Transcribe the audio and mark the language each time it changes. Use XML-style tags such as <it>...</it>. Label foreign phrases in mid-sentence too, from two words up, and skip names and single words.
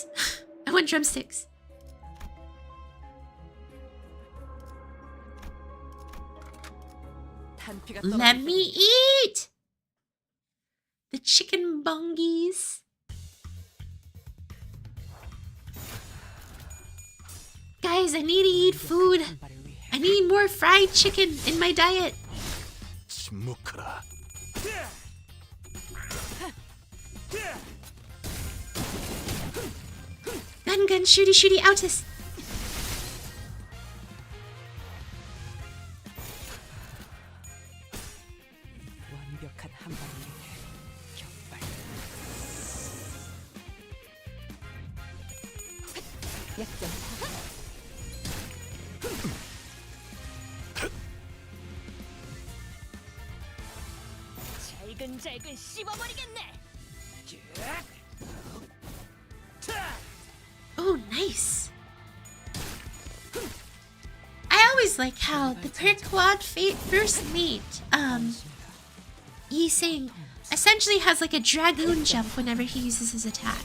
<en>I want drumsticks. Let me eat! The chicken bongies. Guys, I need to eat food. I need more fried chicken in my diet.</en> <ko>침묵하라.</ko> <en>Gun, shooty, outis.</en> <ko>완벽한 한 방을 위해 격발. 약점. 잘근잘근 씹어버리겠네.</ko> <en>Oh, nice. I always like how the per quad first mate, Yi-Sang essentially has like a dragoon jump whenever he uses his attack.</en>